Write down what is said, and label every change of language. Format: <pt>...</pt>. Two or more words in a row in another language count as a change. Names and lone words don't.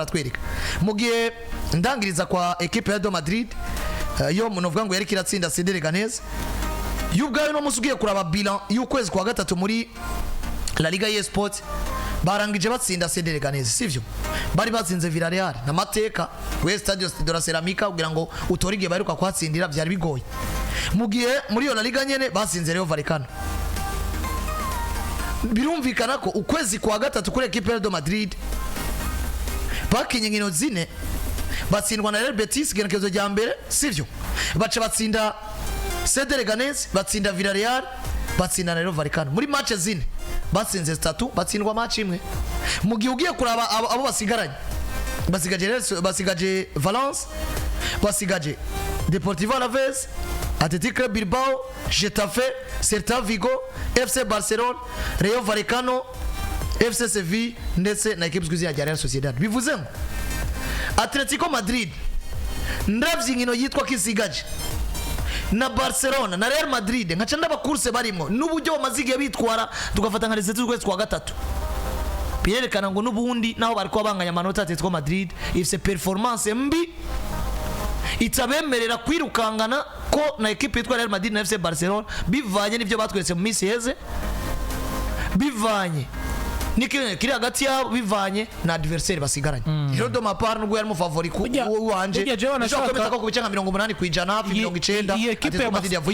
<rn>baratwereka mugiye ndangiriza kwa equipe ya Madrid yo munovuga ngo yari kiratsinda CD Leganés yubgayo no musugiye kuraba bilan y'ukwezi kwa gatatu muri La Liga eSports barangije batsinda CD Leganés sivyo bari batsinze Villarreal na mateka we Stadio de la Ceramica kugira ngo utorige baheruka kwatsindira byari bigoye mugiye muri yo La Liga nyene batsinze Rayo Vallecano birumvikana ko ukwezi kwa gatatu kuri equipe ya Madrid bakinye nkino zine batsindwa na Real Betis genekezo rya mbere sivyo baca batsinda CD Leganés batsinda Villarreal batsinda na Rayo Vallecano muri match zine batsinze 3 batsindwa match imwe mugihe ugiye kuraba abo basigaranye basigaje Valence basigaje Deportivo Alaves Athletic Bilbao Getafe Celta Vigo FC Barcelona Rayo Vallecano FC Sevilla ndetse na equipe z'uzi ya Real Sociedad bivuze ngo Atletico Madrid ndavye nkino yitwa kisigaje na Barcelona na Real Madrid nkaca ndabakurse barimo n'uburyo bamazigiye bitwara tugafata nka resete z'ukwezi kwa gatatu birerekana ngo n'ubundi naho bariko banganya amanota Atletico Madrid ifise performance mbi itabemerera kwirukangana ko na equipe yitwa Real Madrid na FC Barcelona bivanye n'ivyo batweretse mu minsi heze bivanye kiri hagati yabo bivanye na adversaire basigaranye rero do mapar n'ubwo yari mu favori ku wanje nshaka kwemeza ko kubicenga 80 kwijana hafi 90</rn>